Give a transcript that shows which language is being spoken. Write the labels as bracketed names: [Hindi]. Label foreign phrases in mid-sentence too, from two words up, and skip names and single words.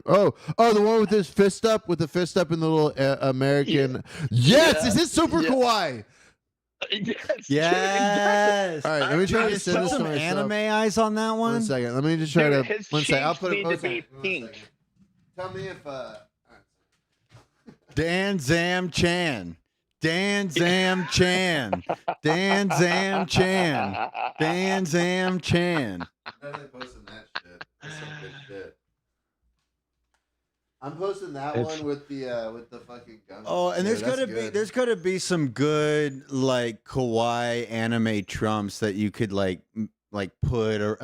[English] Oh, the one with his fist up, with the fist up in the little American. Yes, Yeah. is this super Yeah. kawaii? Yes. Yes. All right, let me try to Just send put this to some myself. anime eyes on that one. 1 second. Let me just try Dude, to. his 1 second. I'll cheeks put it. need 1 to be second. pink. Tell me if. Dan Zam Chan. Dan Zam Chan. Dan Zam Chan. Dan Zam Chan. Definitely posting that shit. That's some good shit. I'm posting that It's- one with the fucking gun. Oh, and Yeah, there's gotta be some good like kawaii anime Trumps that you could like put or